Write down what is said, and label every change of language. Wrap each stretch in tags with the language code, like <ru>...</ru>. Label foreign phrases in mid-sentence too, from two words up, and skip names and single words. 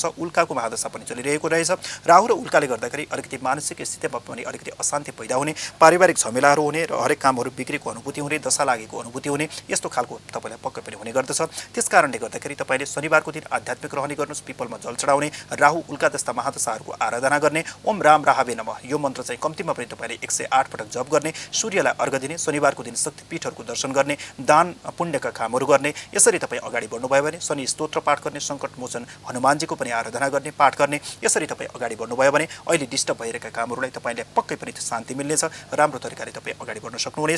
<ne>उल्काको महादशा पनि चलिरहेको रहेछ। राहु र उल्काले गर्दाखेरि अलिकति मानसिक स्थितिमा पनि अलिकति अशान्ति पैदा हुने, पारिवारिक झमेलाहरू हुने र हरेक कामहरू बिग्रेको अनुभूति हुने, दशा लागेको अनुभूति हुने यस्तो खालको तपाईँलाई पक्कै पनि हुने गर्दछ। त्यसकारणले गर्दाखेरि तपाईँले शनिबारको दिन आध्यात्मिक रहने गर्नुहोस्, पिपलमा जल चढाउने, राहु उल्का जस्ता महादशाहरूको आराधना गर्ने,</ne> <sa>ओम राम राहावे नमः</sa> <ne>यो मन्त्र चाहिँ कम्तीमा पनि तपाईँले 108 पटक जप गर्ने, सूर्यलाई अर्घ दिने, शनिबारको दिन शक्तिपीठहरूको दर्शन गर्ने, दान पुण्यका कामहरू गर्ने। यसरी तपाईँ अगाडि बढ्नुभयो भने शनि स्तोत्र पाठ गर्ने, सङ्कट मोचन हनुमानजीको पनि आराधना गर्ने, पाठ गर्ने। यसरी तपाईँ अगाडि बढ्नुभयो भने अहिले डिस्टर्ब भइरहेका कामहरूलाई तपाईँले पक्कै पनि शान्ति मिल्नेछ, राम्रो तरिकाले तपाईँ अगाडि बढ्न सक्नुहुनेछ।</ne>